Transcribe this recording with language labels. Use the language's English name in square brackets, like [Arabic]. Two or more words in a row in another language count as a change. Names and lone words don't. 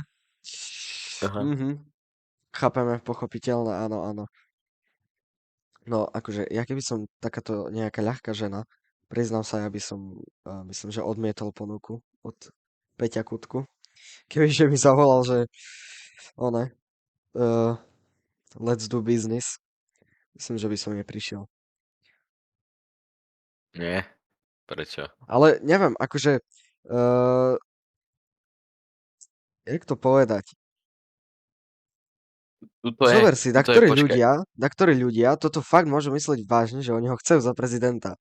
[Slovak] Aha. Chápeme, pochopiteľné, áno. No, akože, ja keby som takáto nejaká ľahká žena, priznám sa, ja by som, myslím, že odmietol ponuku od Peťa Kutku. Kebyže mi zavolal, že [English] let's do business, [Slovak] myslím, že by som neprišiel. Nie? Prečo? Ale neviem, akože, jak to povedať? Tuto je, Zober si, tuto je, počkaj. na ktorí ľudia toto fakt môžu myslieť vážne, že oni ho chcú za prezidenta.